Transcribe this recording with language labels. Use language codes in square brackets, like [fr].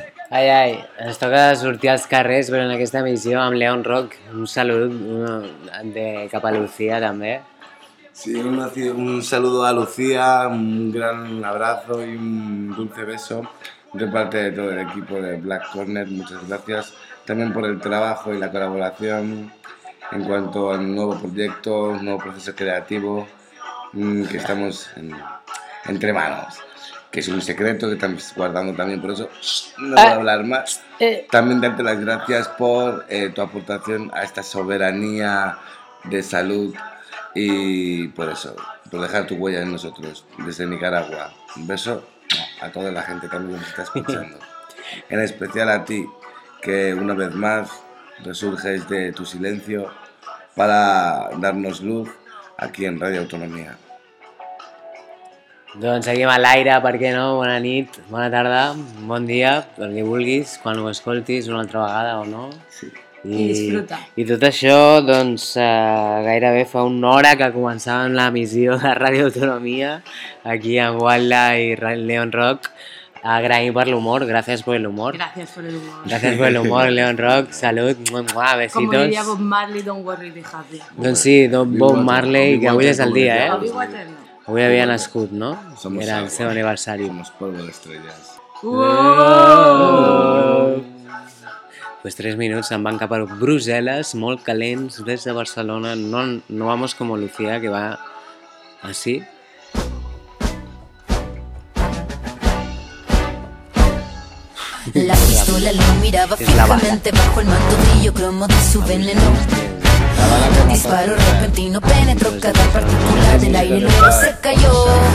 [ca] Ai, ai, ens toca sortir als carrers, però en aquesta emissió amb León Rock, un salut de cap a Lucía, també. [es] Sí, un saludo a Lucía, un gran abrazo y un dulce beso de parte de todo el equipo de Black Corner. Muchas gracias también por el trabajo y la colaboración en cuanto al nuevo proyecto, nuevo proceso creativo que estamos entre manos. Que es un secreto que estamos guardando también, por eso no voy a hablar más. También darte las gracias por tu aportación a esta soberanía de salud y por eso, por dejar tu huella en nosotros desde Nicaragua. Un beso a toda la gente también que nos está escuchando. En especial a ti, que una vez más resurges de tu silencio para darnos luz aquí en Radio Autonomía. [ca] Doncs seguim a l'aire, per què no? Bona nit, bona tarda, bon dia, el que vulguis, quan ho escoltis una altra vegada o no. Sí. I disfruta. I tot això, doncs, gairebé fa una hora que començàvem l'emissió de Radio Autonomia, aquí amb Walda i León Rock. Agraïm per l'humor, gràcies per l'humor. Gràcies per l'humor. Gràcies per l'humor, León Rock, salut, mua, besitos. Com diria Bob Marley, [en] don't worry, be happy. [ca] Doncs sí, don't Bob Marley, que avui és el dia, eh? Avui havia nascut, no? [es] Somos [ca] era el seu aniversari. [es] Somos polvo de estrellas. Pues [ca] tres minuts se'n van cap a Brussel·les, molt calents, des de Barcelona. [es] No, no vamos como Lucía, que va así. La pistola. sola, lo miraba fijamente bajo el manto brillo cromo de su veneno. Disparo repentino, penetró cada partícula del aire, luego se cayó.